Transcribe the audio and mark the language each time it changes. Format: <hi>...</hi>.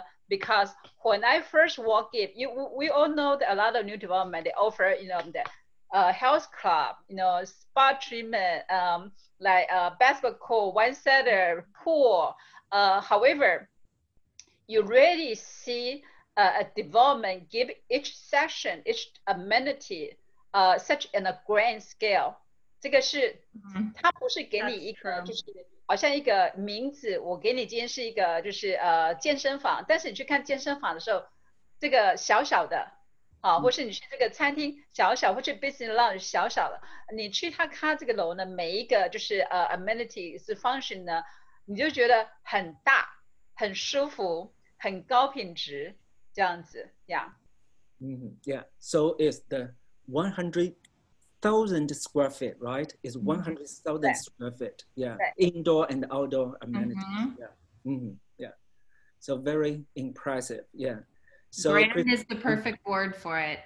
<en>Because when I first walked in, we all know that a lot of new development, they offer, you know, the health club, you know, spa treatment, like basketball court, one-setter, pool. However, you really see a development give each section, each amenity, such in a grand scale.</en> <zh>这个是，它不是给你一个就是好像一个名字，我给你今天是一个就是健身房，但是你去看健身房的时候，这个小小的，或是你去这个餐厅小小，或去 business lounge 小小的，你去它这个楼呢，每一个就是amenity 是 function 呢，你就觉得很大、很舒服、很高品质这样子 ，yeah.</zh> <en>Yeah. So it's the 100,000 square feet, right? It's 100,000 square feet. Yeah. Indoor and outdoor amenities. Yeah. So very impressive. Yeah. So grand is the perfect word for it.</en>